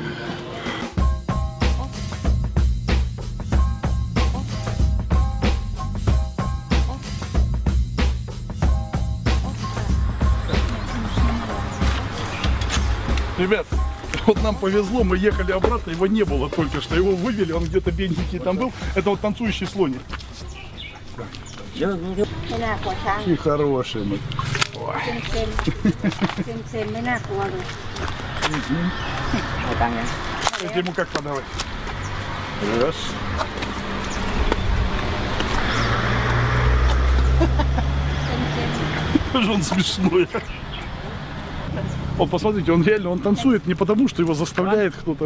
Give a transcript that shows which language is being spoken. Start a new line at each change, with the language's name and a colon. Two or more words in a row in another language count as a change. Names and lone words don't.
Russian: Ребят, вот нам повезло, мы ехали обратно, его не было только что. Его вывели, он где-то бедненький там был. Это вот танцующий слоник.
Thai: ไม่น่ากลัวช้าง
Russian: Какие хорошие мы.
Thai: เซนไม่น่ากลัวเลย
Russian: Это ему как подавать? Раз. Какой же он смешной. Вот посмотрите, он реально, он танцует не потому, что его заставляет кто-то.